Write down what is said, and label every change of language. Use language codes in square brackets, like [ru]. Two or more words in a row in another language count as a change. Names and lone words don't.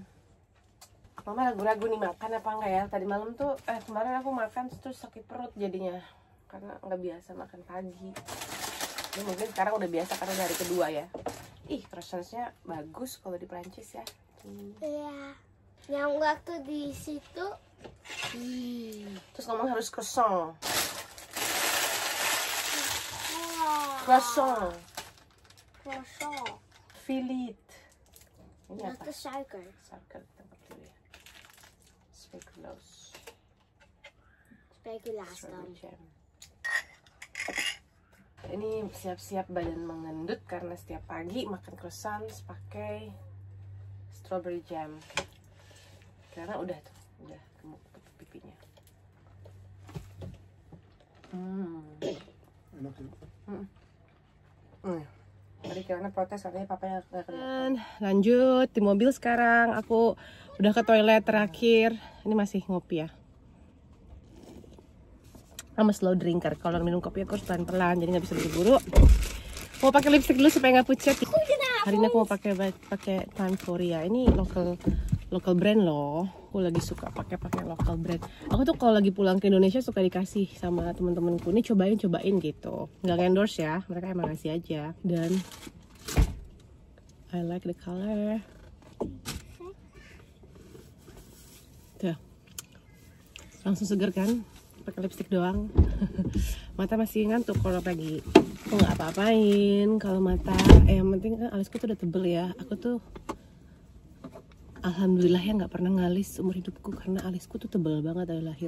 [id] Mama ragu-ragu nih makan apa enggak ya. Tadi malam tuh kemarin aku makan terus sakit perut jadinya karena nggak biasa makan pagi. Ini mungkin sekarang udah biasa karena dari kedua ya. Ih, croissantnya bagus kalau di Prancis ya. Iya. Yang waktu di situ. Terus ngomong harus croissant. Croissant. Filet. Ini apa? Itu suiker. Suiker tempat dulu ya. Speculoos. Speculaas Jam. Ini siap-siap badan mengendut karena setiap pagi makan croissant pakai [en] strawberry jam. [id] Karena udah gemuk pipinya. Tadi karena protes katanya papanya nggak kelihatan. Lanjut di mobil sekarang. Aku udah ke toilet terakhir. Ini masih ngopi ya. [en] I'm a slow drinker. [id] Kalau minum kopi aku harus pelan-pelan, jadi nggak bisa buru-buru. Mau pakai lipstick dulu supaya nggak pucat. Hari ini aku mau pakai Time Korea. Ini [en] local brand [id] loh. Aku lagi suka pakai [en] local brand. [id] Aku tuh kalau lagi pulang ke Indonesia suka dikasih sama temen-temenku. Ini cobain gitu. Nggak endorse ya, mereka emang ngasih aja. Dan [en] I like the color. [id] Tuh, langsung seger kan? Pakai lipstick doang. Mata masih ngantuk kalau pagi. Aku nggak apa-apain kalau mata. Yang penting kan alisku tuh udah tebel ya. Aku tuh alhamdulillah ya nggak pernah ngalis umur hidupku karena alisku tuh tebel banget dari lahir.